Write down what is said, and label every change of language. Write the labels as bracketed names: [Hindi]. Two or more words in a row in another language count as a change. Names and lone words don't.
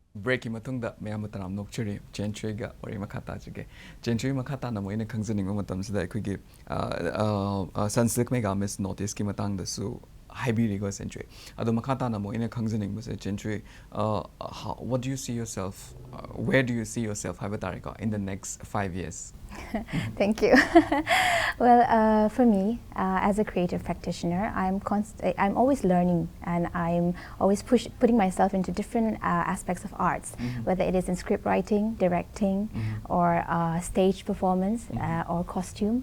[Manipuri] break ki matungda mayam taram nokchuri CHANCHUI ga wari makha tajage CHANCHUI makha ta na moina khangjaning matam sida khoi gi Sunsilk mega miss notice ki matang da su haibirigo CHANCHUI ado makha ta na moina khangjaning base CHANCHUI [English] what do you see yourself where do you see yourself [Manipuri] habatarika [English] in the next 5 years? Thank you. Well, for me, as a creative practitioner, I'm always learning, and I'm always putting myself into different aspects of arts, whether it is in script writing, directing, or stage performance, or costume.